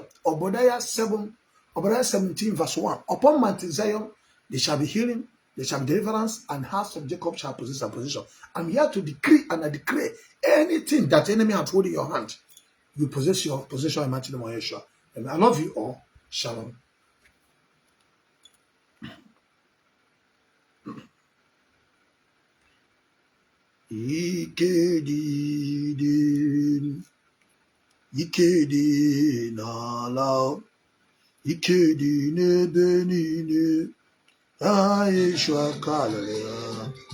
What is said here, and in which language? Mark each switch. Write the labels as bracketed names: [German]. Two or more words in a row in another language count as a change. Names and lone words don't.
[English] Obadiah 17 verse 1. Upon mountain Zion, there shall be healing, there shall be deliverance, and house of Jacob shall possess a position. I'm here to decree and I declare anything that the enemy has hold in your hand, you possess your possession in mighty name of Yahsua. And I love you all. Shalom. [Igbo] Ikedi n'ala, ikedi n'ebe niile. Yahsua kalaya.